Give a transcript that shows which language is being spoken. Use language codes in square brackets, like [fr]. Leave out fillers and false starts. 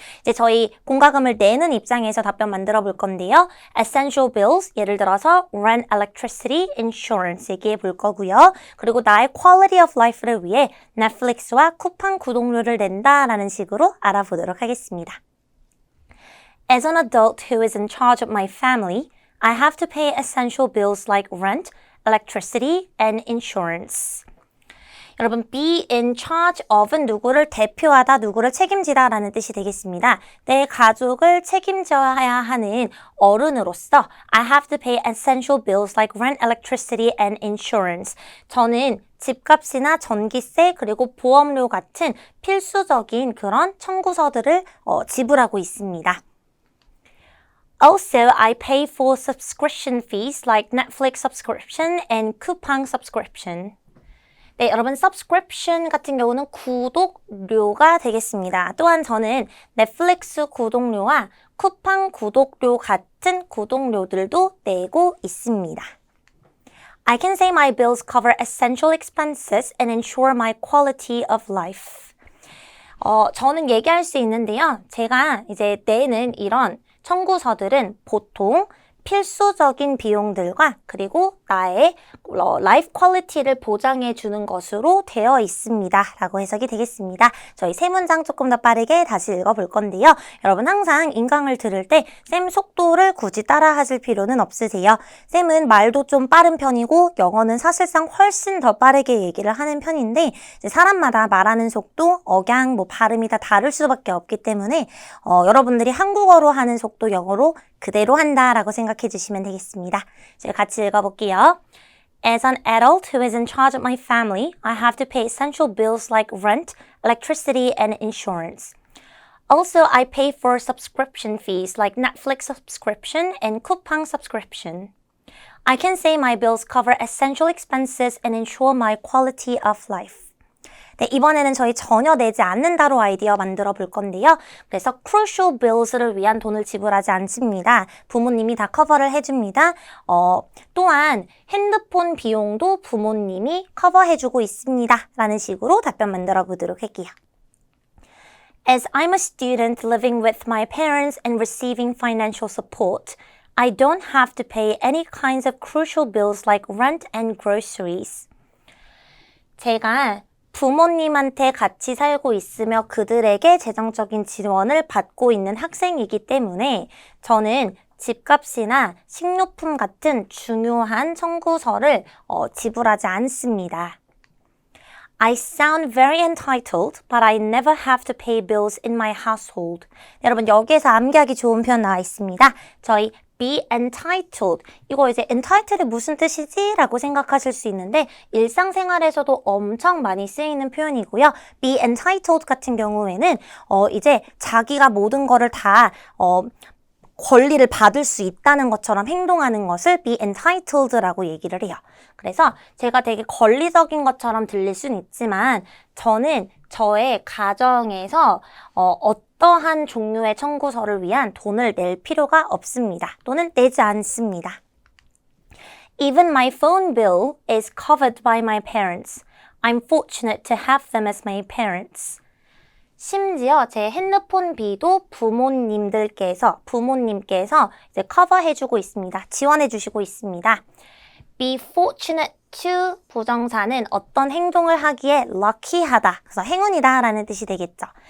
[ko] 이제 저희 공과금을 내는 입장에서 답변 만들어 볼 건데요. [en] Essential bills, [ko] 예를 들어서 [en] rent, electricity, insurance [ko] 얘기해 볼 거고요. 그리고 나의 quality of life를 위해 넷플릭스와 쿠팡 구독료를 낸다라는 식으로 알아보도록 하겠습니다. [en] As an adult who is in charge of my family, I have to pay essential bills like rent, electricity, and insurance. [ko] 여러분, be in charge of은 누구를 대표하다, 누구를 책임지다 라는 뜻이 되겠습니다. 내 가족을 책임져야 하는 어른으로서 [en] I have to pay essential bills like rent, electricity, and insurance. [ko] 저는 집값이나 전기세 그리고 보험료 같은 필수적인 그런 청구서들을 지불하고 있습니다. [en] Also, I pay for subscription fees like Netflix subscription and Coupang subscription. [ko] 네, 여러분 subscription 같은 경우는 구독료가 되겠습니다. 또한 저는 넷플릭스 구독료와 쿠팡 구독료 같은 구독료들도 내고 있습니다. [en] I can say my bills cover essential expenses and ensure my quality of life. [ko] 저는 얘기할 수 있는데요. 제가 이제 내는 이런 청구서들은 보통 필수적인 비용들과 그리고 나의 라이프 퀄리티를 보장해 주는 것으로 되어 있습니다. 라고 해석이 되겠습니다. 저희 3문장 조금 더 빠르게 다시 읽어볼 건데요. 여러분 항상 인강을 들을 때 쌤 속도를 굳이 따라 하실 필요는 없으세요. 쌤은 말도 좀 빠른 편이고 영어는 사실상 훨씬 더 빠르게 얘기를 하는 편인데 이제 사람마다 말하는 속도, 억양, 발음이 다 다를 수밖에 없기 때문에 여러분들이 한국어로 하는 속도 영어로 그대로 한다라고 생각해 주시면 되겠습니다. 제가 같이 읽어볼게요. [en] As an adult who is in charge of my family, I have to pay essential bills like rent, electricity, and insurance. Also, I pay for subscription fees like Netflix subscription and Coupang subscription. I can say my bills cover essential expenses and ensure my quality of life. [ko] 네, 이번에는 저희 전혀 내지 않는다로 아이디어 만들어 볼 건데요. 그래서 crucial bills를 위한 돈을 지불하지 않습니다. 부모님이 다 커버를 해줍니다. 또한 핸드폰 비용도 부모님이 커버해주고 있습니다. 라는 식으로 답변 만들어 보도록 할게요. [en] As I'm a student living with my parents and receiving financial support, I don't have to pay any kinds of crucial bills like rent and groceries. [ko] 제가 부모님한테 같이 살고 있으며 그들에게 재정적인 지원을 받고 있는 학생이기 때문에 저는 집값이나 식료품 같은 중요한 청구서를 지불하지 않습니다. [en] I sound very entitled, but I never have to pay bills in my household. [ko] 여러분 여기에서 암기하기 좋은 표현 나와 있습니다. 저희 be entitled. 이거 이제 entitled이 무슨 뜻이지? 라고 생각하실 수 있는데 일상생활에서도 엄청 많이 쓰이는 표현이고요. be entitled 같은 경우에는 이제 자기가 모든 거를 다 권리를 받을 수 있다는 것처럼 행동하는 것을 be entitled라고 얘기를 해요. 그래서 제가 되게 권리적인 것처럼 들릴 수는 있지만 저는 저의 가정에서 어떠한 종류의 청구서를 위한 돈을 낼 필요가 없습니다. 또는 내지 않습니다. [en] Even my phone bill is covered by my parents. I'm fortunate to have them as my parents. [ko] 심지어 제 핸드폰 비도 부모님께서 이제 커버해주고 있습니다. 지원해주시고 있습니다. [en] Be fortunate to [ko] 부정사는 어떤 행동을 하기에 lucky하다, 그래서 행운이다 라는 뜻이 되겠죠.